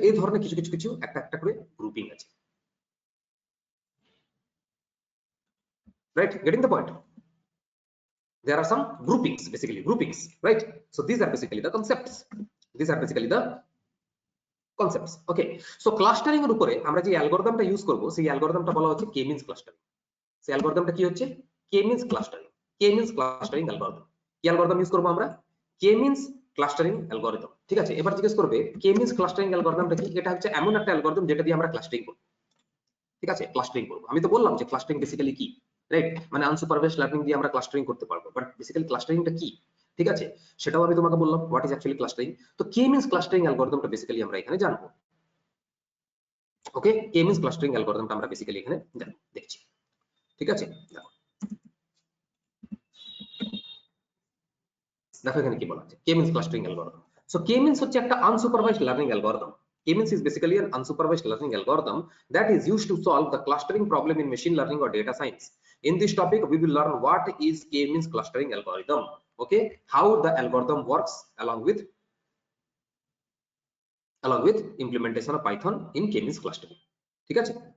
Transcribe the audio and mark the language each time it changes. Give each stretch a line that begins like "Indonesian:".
Bangla: এই ধরনের কিছু কিছু কিছু একটা একটা করে গ্রুপিং আছে, right?
English: Getting the point? There are some groupings, basically groupings, right? So these are basically the concepts. These are basically the concepts.
Bangla: Okay, so clustering এর উপরে আমরা যে অ্যালগরিদমটা ইউজ করব, সেই অ্যালগরিদমটা বলা হচ্ছে কে মিনস ক্লাস্টারিং। সেই অ্যালগরিদমটা কি হচ্ছে? কে মিনস ক্লাস্টারিং। কে মিনস ক্লাস্টারিং অ্যালগরিদম। কি অ্যালগরিদম ইউজ করব আমরা? কে মিনস ক্লাস্টারিং অ্যালগরিদম। ঠিক আছে, এবার জিজ্ঞেস করবে কে মিনস ক্লাস্টারিং অ্যালগরিদমটা কি? এটা হচ্ছে এমন একটা অ্যালগরিদম যেটা দিয়ে আমরা ক্লাস্টারিং করব। ঠিক আছে, ক্লাস্টারিং করব। আমি তো বললাম যে ক্লাস্টারিং বেসিক্যালি কি, রাইট? মানে আনসুপারভাইজড লার্নিং দিয়ে আমরা ক্লাস্টারিং করতে পারবো, বাট বেসিক্যালি ক্লাস্টারিংটা কি? ঠিক আছে, সেটাও আমি তোমাকে বললাম
English: What is actually clustering.
Bangla: তো কে মিনস ক্লাস্টারিং অ্যালগরিদমটা বেসিক্যালি আমরা এখানে জানবো। ওকে, কে মিনস ক্লাস্টারিং অ্যালগরিদমটা আমরা বেসিক্যালি এখানে দেখছি। ঠিক আছে, দেখো দেখো এখানে কি বলা আছে, কে মিনস ক্লাস্টারিং অ্যালগরিদম। সো কে মিনস হচ্ছে একটা unsupervised learning algorithm.
English: K-means is basically an unsupervised learning algorithm that is used to solve the clustering problem in machine learning or data science. In this topic, we will learn what is K-means clustering algorithm. Okay, how the algorithm works along with implementation of Python in K-means clustering.
Bangla: ঠিক আছে?